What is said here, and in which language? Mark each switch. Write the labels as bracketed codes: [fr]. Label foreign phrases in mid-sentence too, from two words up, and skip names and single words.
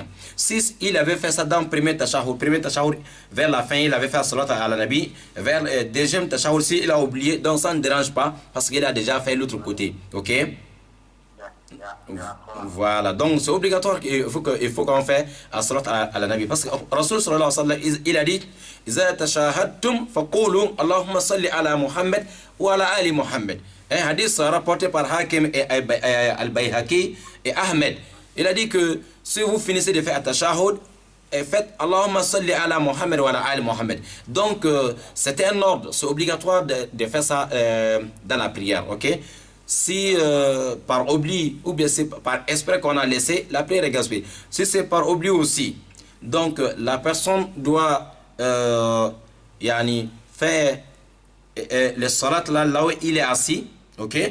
[fr] Si il avait fait ça dans le premier tashahhud, vers la fin, il avait fait [ar] الصلاة على النبي, [fr] vers le deuxième tashahhud, si il a oublié, donc ça ne dérange pas parce qu'il a déjà fait l'autre côté. Ok? Voilà, donc c'est obligatoire qu'il faut qu'on fait [ar] الصلاة على النبي, [fr] parce que Rasul [ar] صلى الله عليه وسلم, [fr] il a dit [ar] إذا تشهدتم فقولوا اللهم صل على محمد وعلى آل محمد. [fr] Un hadith rapporté par Hakim et Al-Bayhaqi et Ahmed. Il a dit que si vous finissez de faire at-tashahhud, faites [ar] اللهم صل على محمد وعلى آل محمد. [fr] Donc c'est un ordre, c'est obligatoire de faire ça dans la prière, ok? Si par oubli ou bien c'est par esprit qu'on a laissé, la prière est gaspillée. Si c'est par oubli aussi, donc la personne doit yani, faire le salat là où il est assis, ok?